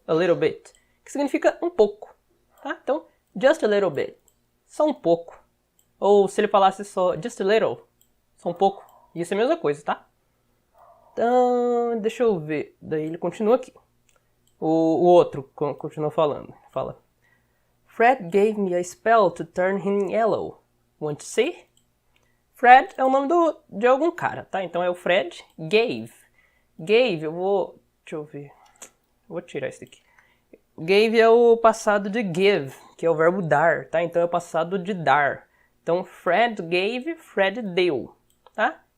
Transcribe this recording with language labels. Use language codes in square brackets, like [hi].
[en] A little bit, [pt] que significa um pouco, tá? Então, [en] just a little bit, [pt] só um pouco. Ou se ele falasse só [en] just a little, [pt] só um pouco, ia ser a mesma coisa, tá? Então, deixa eu ver. Daí ele continua aqui. O outro continua falando. Fala. [en] Fred gave me a spell to turn him yellow. Want to see? [pt] Fred é o nome de algum cara, tá? Então é o Fred. Gave. Gave, deixa eu ver. Vou tirar isso daqui. Gave é o passado de give, que é o verbo dar, tá? Então é o passado de dar. Então [en] Fred gave, [pt] Fred deu, tá?